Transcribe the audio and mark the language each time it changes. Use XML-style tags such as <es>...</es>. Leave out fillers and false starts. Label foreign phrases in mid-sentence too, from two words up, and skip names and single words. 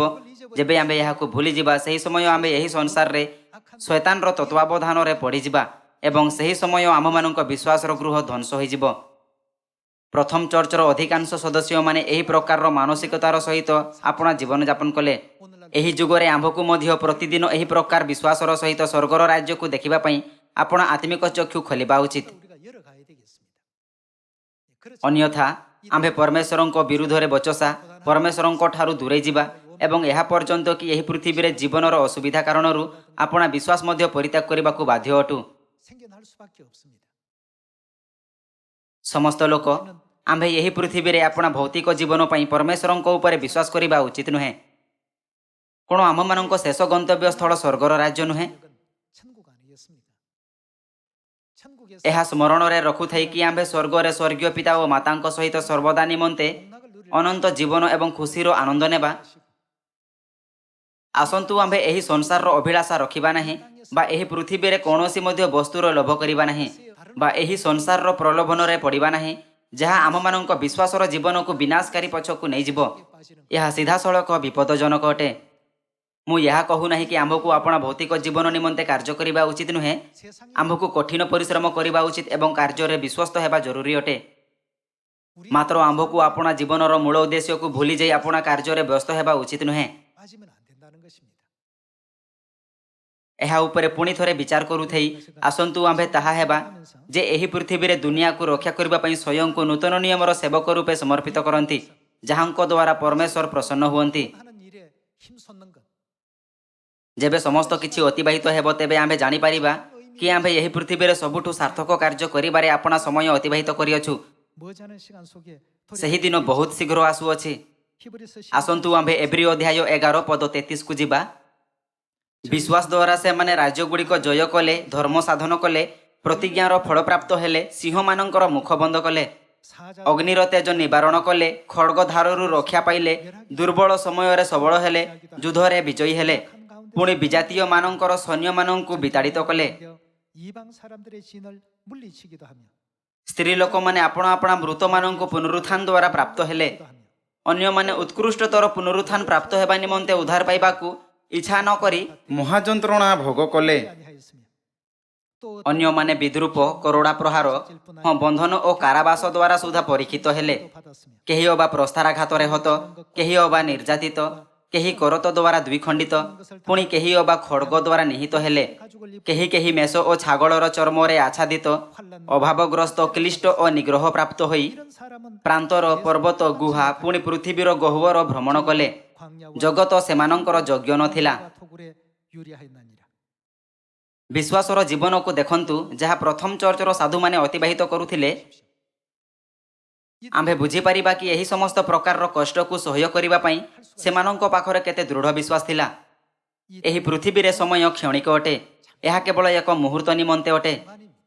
<or>ଯେବେ ଆମ୍ଭେ ଏହାକୁ ଭୁଲିଯିବା, ସେହି ସମୟ ଆମ୍ଭେ ଏହି ସଂସାରରେ ଶୈତାନର ତତ୍ତ୍ୱାବଧାନରେ ପଡ଼ିଯିବା ଏବଂ ସେହି ସମୟ ଆମ୍ଭମାନଙ୍କ ବିଶ୍ୱାସର ଗୃହ ଧ୍ୱଂସ ହୋଇଯିବ। ପ୍ରଥମ ଚର୍ଚ୍ଚର ଅଧିକାଂଶ ସଦସ୍ୟମାନେ ଏହି ପ୍ରକାରର ମାନସିକତାର ସହିତ ଆପଣା ଜୀବନଯାପନ କଲେ। ଏହି ଯୁଗରେ ଆମ୍ଭକୁ ମଧ୍ୟ ପ୍ରତିଦିନ ଏହି ପ୍ରକାର ବିଶ୍ୱାସର ସହିତ ସ୍ୱର୍ଗର ରାଜ୍ୟକୁ ଦେଖିବା ପାଇଁ ଆପଣା ଆତ୍ମିକ ଚକ୍ଷୁ ଖୋଲିବା ଉଚିତ।</or> <ko>우리가 열어가야 되겠습니다. 그렇지</ko> <or>ଅନ୍ୟଥା ଆମ୍ଭେ ପରମେଶ୍ୱରଙ୍କ ବିରୁଦ୍ଧରେ ବଚସା, ପରମେଶ୍ୱରଙ୍କ ଠାରୁ ଦୂରେଇ ଯିବା ଏବଂ ଏହା ପର୍ଯ୍ୟନ୍ତ କି ଏହି ପୃଥିବୀରେ ଜୀବନର ଅସୁବିଧା କାରଣରୁ ଆପଣା ବିଶ୍ୱାସ ମଧ୍ୟ ପରିତ୍ୟାଗ କରିବାକୁ ବାଧ୍ୟ ଅଟୁ।</or> <ko>생겨날 수밖에 없습니다.</ko> <or>ସମସ୍ତ ଲୋକ ଆମ୍ଭେ ଏହି ପୃଥିବୀରେ ଆପଣା ଭୌତିକ ଜୀବନ ପାଇଁ ପରମେଶ୍ୱରଙ୍କ ଉପରେ ବିଶ୍ୱାସ କରିବା ଉଚିତ ନୁହେଁ। କ'ଣ ଆମମାନଙ୍କ ଶେଷ ଗନ୍ତବ୍ୟ ସ୍ଥଳ ସ୍ୱର୍ଗର ରାଜ୍ୟ ନୁହେଁ?</or> <ko>여건 천국 아니겠습니까? 천국에서</ko> <or>ଏହା ସ୍ମରଣରେ ରଖୁଥାଇ କି ଆମ୍ଭେ ସ୍ୱର୍ଗରେ ସ୍ୱର୍ଗୀୟ ପିତା ଓ ମାତାଙ୍କ ସହିତ ସର୍ବଦା ନିମନ୍ତେ</or> <ko>복락을 누릴</ko> <or>ଅନନ୍ତ ଜୀବନ ଏବଂ ଖୁସିର ଆନନ୍ଦ ନେବା।</or> <ko>것이고</ko> <or>ଆସନ୍ତୁ ଆମ୍ଭେ ଏହି ସଂସାରର ଅଭିଳାଷା ରଖିବା ନାହିଁ ବା ଏହି ପୃଥିବୀରେ କୌଣସି ମଧ୍ୟ ବସ୍ତୁର ଲୋଭ କରିବା ନାହିଁ ବା ଏହି ସଂସାରର ପ୍ରଲୋଭନରେ ପଡ଼ିବା ନାହିଁ, ଯାହା ଆମମାନଙ୍କ ବିଶ୍ୱାସର ଜୀବନକୁ ବିନାଶକାରୀ ପଛକୁ ନେଇଯିବ।</or> <ko>빠지는</ko> <or>ଏହା ସିଧାସଳଖ ବିପଦଜନକ ଅଟେ। ମୁଁ ଏହା କହୁନାହିଁ କି ଆମ୍ଭକୁ ଆପଣା ଭୌତିକ ଜୀବନ ନିମନ୍ତେ କାର୍ଯ୍ୟ କରିବା ଉଚିତ ନୁହେଁ।</or> <ko>세상에</ko> <or>ଆମ୍ଭକୁ କଠିନ ପରିଶ୍ରମ କରିବା ଉଚିତ ଏବଂ କାର୍ଯ୍ୟରେ ବିଶ୍ୱସ୍ତ ହେବା ଜରୁରୀ ଅଟେ।</or> <ko>우리</ko> <or>ମାତ୍ର ଆମ୍ଭକୁ ଆପଣା ଜୀବନର ମୂଳ ଉଦ୍ଦେଶ୍ୟକୁ ଭୁଲିଯାଇ ଆପଣା କାର୍ଯ୍ୟରେ ବ୍ୟସ୍ତ ହେବା ଉଚିତ ନୁହେଁ।</or> <ko>빠지면 안 된다는 것입니다.</ko> <or>ଏହା ଉପରେ ପୁଣି ଥରେ ବିଚାର କରୁଥାଇ ଆସନ୍ତୁ ଆମ୍ଭେ ତାହା ହେବା ଯେ ଏହି ପୃଥିବୀରେ ଦୁନିଆକୁ ରକ୍ଷା କରିବା ପାଇଁ ସ୍ୱୟଂକୁ ନୂତନ ନିୟମର ସେବକ ରୂପେ ସମର୍ପିତ କରନ୍ତି, ଯାହାଙ୍କ ଦ୍ୱାରା ପରମେଶ୍ୱର ପ୍ରସନ୍ନ ହୁଅନ୍ତି।</or> <ko>하는 일에 힘쏟는 것.</ko> <or>ଯେବେ ସମସ୍ତ କିଛି ଅତିବାହିତ ହେବ, ତେବେ ଆମ୍ଭେ ଜାଣିପାରିବା କି ଆମ୍ଭେ ଏହି ପୃଥିବୀରେ ସବୁଠୁ ସାର୍ଥକ କାର୍ଯ୍ୟ କରିବାରେ ଆପଣା ସମୟ ଅତିବାହିତ କରିଅଛୁ।</or> <ko>머지않은 시간 속에</ko> <or>ସେହି ଦିନ ବହୁତ ଶୀଘ୍ର ଆସୁଅଛି। 히브리서 ଆସନ୍ତୁ ଆମ୍ଭେ ଏବ୍ରୀ ଅଧ୍ୟାୟ 11 ପଦ 33କୁ ଯିବା। ବିଶ୍ୱାସ ଦ୍ୱାରା ସେମାନେ ରାଜ୍ୟଗୁଡ଼ିକ ଜୟ କଲେ, ଧର୍ମ ସାଧନ କଲେ, ପ୍ରତିଜ୍ଞାର ଫଳପ୍ରାପ୍ତ ହେଲେ, ସିଂହମାନଙ୍କର ମୁଖ ବନ୍ଦ କଲେ,</or> <ko>사자</ko> <or>ଅଗ୍ନିର ତେଜ ନିବାରଣ କଲେ, ଖଡ଼୍ଗ ଧାରରୁ ରକ୍ଷା ପାଇଲେ, ଦୁର୍ବଳ ସମୟରେ ସବଳ ହେଲେ, ଯୁଦ୍ଧରେ ବିଜୟୀ ହେଲେ, ପୁଣି ବିଜାତୀୟମାନଙ୍କର ସୈନ୍ୟମାନଙ୍କୁ ବିତାଡ଼ିତ କଲେ।</or> <ko>이방 사람들의 진을 물리치기도 하며</ko> <or>ସ୍ତ୍ରୀ ଲୋକମାନେ ଆପଣା ଆପଣା ମୃତମାନଙ୍କୁ ପୁନରୁତ୍ଥାନ ଦ୍ୱାରା ପ୍ରାପ୍ତ ହେଲେ। ଅନ୍ୟମାନେ ଉତ୍କୃଷ୍ଟତର ପୁନରୁତ୍ଥାନ ପ୍ରାପ୍ତ ହେବା ନିମନ୍ତେ ଉଦ୍ଧାର ପାଇବାକୁ ଇଚ୍ଛା ନ କରି ମହାଯନ୍ତ୍ରଣା ଭୋଗ କଲେ।</or> <ko>아니하였으며 또</ko> <or>ଅନ୍ୟମାନେ ବିଦ୍ରୂପ, କରଡ଼ା ପ୍ରହାର, ବନ୍ଧନ ଓ କାରାବାସ ଦ୍ୱାରା ସୁଦ୍ଧା ପରୀକ୍ଷିତ ହେଲେ।</or> <ko>받았으며</ko> <or>କେହି ଅବା ପ୍ରସ୍ତାରାଘାତରେ ହତ, କେହି ଅବା ନିର୍ଯାତିତ, କେହି କରତ ଦ୍ୱାରା ଦ୍ୱିଖଣ୍ଡିତ, ପୁଣି କେହି ଅବା ଖଡ଼୍ଗ ଦ୍ୱାରା ନିହିତ ହେଲେ। କେହି କେହି ମେଷ ଓ ଛାଗଳର ଚର୍ମରେ ଆଚ୍ଛାଦିତ, ଅଭାବଗ୍ରସ୍ତ, କ୍ଲିଷ୍ଟ ଓ ନିଗ୍ରହ ପ୍ରାପ୍ତ ହୋଇ</or> <ko>이런 사람은</ko> <or>ପ୍ରାନ୍ତର, ପର୍ବତ, ଗୁହା, ପୁଣି ପୃଥିବୀର ଗହ୍ୱର ଭ୍ରମଣ କଲେ। ଜଗତ ସେମାନଙ୍କର ଯୋଗ୍ୟ ନଥିଲା।</or> <ko>토굴에 유리하였나니라.</ko> <or>ବିଶ୍ୱାସର ଜୀବନକୁ ଦେଖନ୍ତୁ, ଯାହା ପ୍ରଥମ ଚର୍ଚ୍ଚର ସାଧୁମାନେ ଅତିବାହିତ କରୁଥିଲେ। ଆମ୍ଭେ ବୁଝିପାରିବା କି ଏହି ସମସ୍ତ ପ୍ରକାରର କଷ୍ଟକୁ ସହ୍ୟ କରିବା ପାଇଁ ସେମାନଙ୍କ ପାଖରେ କେତେ ଦୃଢ଼ ବିଶ୍ୱାସ ଥିଲା। ଏହି ପୃଥିବୀରେ ସମୟ କ୍ଷଣିକ ଅଟେ। ଏହା କେବଳ ଏକ ମୁହୂର୍ତ୍ତ ନିମନ୍ତେ ଅଟେ।</or>